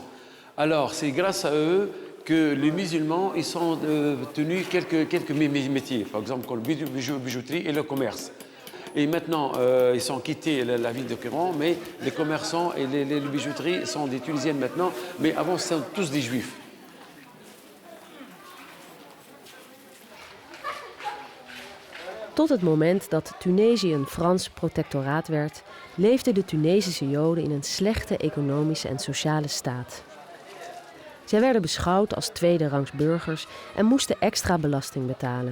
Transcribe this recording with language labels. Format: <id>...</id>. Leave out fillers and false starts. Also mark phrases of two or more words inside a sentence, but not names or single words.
<fr>Alors, c'est grâce à eux que les musulmans ils sont tenus quelques métiers, par exemple comme la bijouterie et le commerce. Et maintenant, ils ont quitté la ville de Kéron, mais les commerçants et les bijouteries sont des Tunisiennes maintenant, mais avant, c'était tous des juifs.</fr> <nl>Tot het moment dat Tunesië een Frans protectoraat werd, leefden de Tunesische Joden in een slechte economische en sociale staat. Zij werden beschouwd als tweederangs burgers en moesten extra belasting betalen.</nl>